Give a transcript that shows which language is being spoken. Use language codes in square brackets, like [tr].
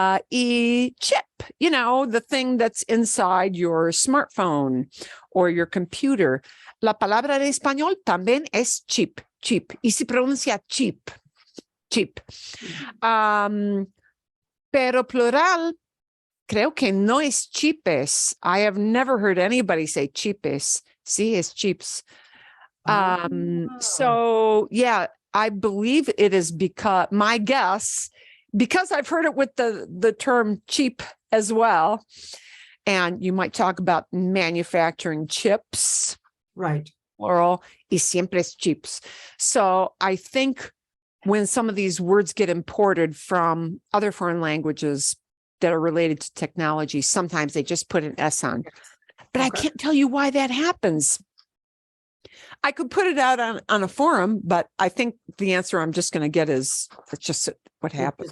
[en] Y chip, the thing that's inside your smartphone or your computer. [es] La palabra de español también es chip. Y se pronuncia chip. Pero plural, creo que no es chipes. [en] I have never heard anybody say chipes. [es] Sí, es chips. [en] So yeah, I believe it is because my guess, because I've heard it with the term cheap as well. And you might talk about manufacturing chips. Right. [es] Plural, y siempre es chips. [en] So I think when some of these words get imported from other foreign languages that are related to technology, sometimes they just put an S on. But I can't tell you why that happens. I could put it out on a forum, but I think the answer I'm just going to get is it's just what happens,